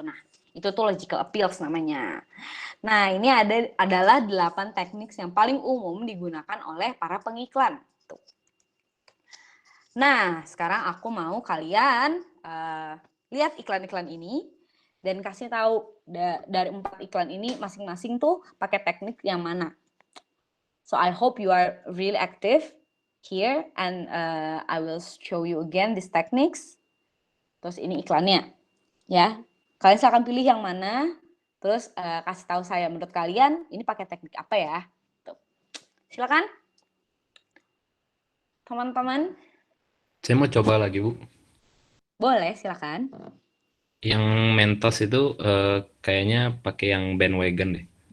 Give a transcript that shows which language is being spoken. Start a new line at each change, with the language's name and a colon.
Indonesian: Nah, itu tuh logical appeals namanya. Nah, ini adalah 8 teknik yang paling umum digunakan oleh para pengiklan. Tuh. Nah, sekarang aku mau kalian lihat iklan-iklan ini dan kasih tahu dari 4 iklan ini masing-masing tuh pakai teknik yang mana.
English: So I hope you are really active here and I will show you again these techniques.
Indonesian: Terus ini iklannya, ya. Kalian silakan pilih yang mana. Terus kasih tahu saya menurut kalian ini pakai teknik apa ya. Tuh. Silakan, teman-teman. Saya mau coba lagi, Bu. Boleh, silakan. Yang Mentos itu kayaknya pakai yang bandwagon deh.